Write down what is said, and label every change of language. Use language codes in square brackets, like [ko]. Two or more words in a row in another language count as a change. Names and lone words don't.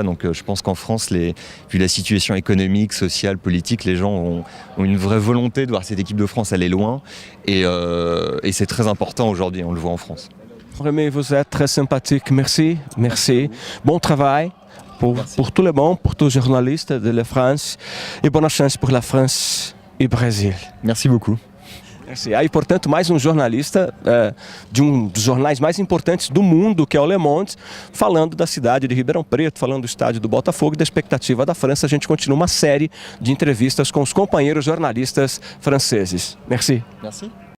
[fr] Donc je pense qu'en France, vu la situation économique, sociale, politique, les gens ont une vraie volonté de voir cette équipe de France aller loin, et c'est très important aujourd'hui, on le voit en France. Rémi, vous êtes très sympathique, merci. Bon travail. Pour tout le monde, pour tous les journalistes de la France, et bonne chance pour la France et le Brésil. Merci beaucoup. Merci. [pt] Aí, portanto, mais um jornalista de um dos jornais mais importantes do mundo, que é o Le Monde, falando da cidade de Ribeirão Preto, falando do estádio do Botafogo e da expectativa da França. A gente continua uma série de entrevistas com os companheiros jornalistas franceses. [fr] Merci. Merci.